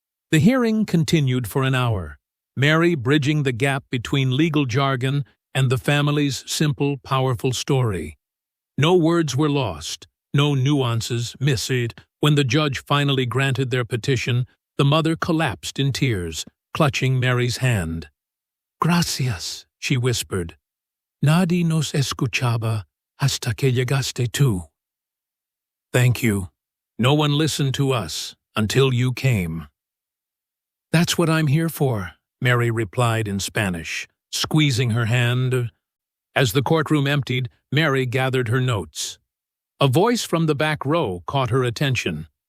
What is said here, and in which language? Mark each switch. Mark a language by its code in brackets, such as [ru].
[en] The hearing continued for an hour, Mary bridging the gap between legal jargon and the family's simple, powerful story. No words were lost, no nuances missed. When the judge finally granted their petition, the mother collapsed in tears, clutching Mary's hand. [es] "Gracias," she whispered. "Nadie nos escuchaba hasta que llegaste tú." [en] Thank you. No one listened to us until you came. That's what I'm here for, Mary replied in Spanish, squeezing her hand. As the courtroom emptied, Mary gathered her notes. A voice from the back row caught her attention.